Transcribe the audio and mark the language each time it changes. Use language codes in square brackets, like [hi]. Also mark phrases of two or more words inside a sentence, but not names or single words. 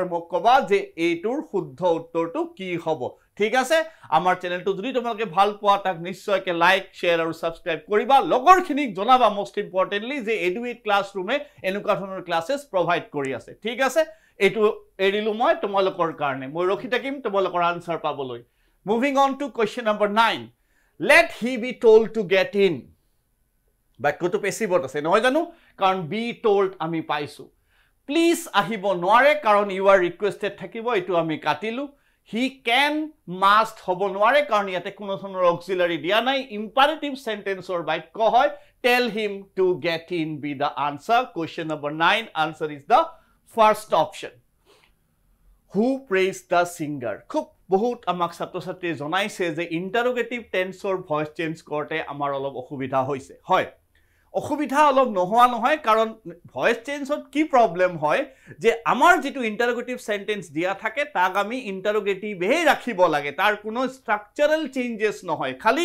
[as] মোক কবা যে এইটোৰ শুদ্ধ উত্তৰটো কি হ'ব ঠিক আছে আমাৰ চেনেলটো যদি তোমালোকে ভাল পোৱা তাক নিশ্চয়কৈ [en] like share [as] আৰু সাবস্ক্ৰাইব কৰিবা লগৰখিনিক জনাবা [en] most importantly [as] যে এডুৱেট ক্লাছৰুমে এনেকুৱা ধৰণৰ [en] classes provide [as] কৰি আছে ঠিক আছে এইটো এৰিলো মই তোমালোকৰ কাৰণে মই ৰখি থাকিম তোমালোকৰ আনসাৰ পাবলৈ [en] moving on to question number 9 let he be told to get in [as] বাক্যটো পেছিভত আছে নহয় জানো কাৰণ [en] be told [as] আমি পাইছো প্লিজ আহিব নোৱাৰে কাৰণ [en] you are requested [as] থাকিব এটো আমি কাটিলো [en] he can must [as] হ'ব নোৱাৰে কাৰণ ইয়াতে কোনো ধৰণৰ অক্সিলাৰি দিয়া নাই [en] imperative sentenceৰ [as] বাক্য হয় [en] tell him to get in be the answer question number 9 answer is the first option who praised the singer [as] খুব বহুত আমাক ছাত্ৰ-ছাত্ৰীয়ে জনাইছে যে [en] interrogative tenseৰ voice change [as] কৰতে আমাৰ অলপ অসুবিধা হৈছে হয় অসুবিধা অলপ নোহোৱা নহয় কাৰণ [en] voice changeত [as] কি প্ৰবলেম হয় যে আমাৰ যেটো [en] interrogative sentence [as] দিয়া থাকে তাক আমি ইন্টাৰোগেটিভ হে ৰাখিব লাগে তাৰ কোনো [en] structural changes [as] নহয় খালি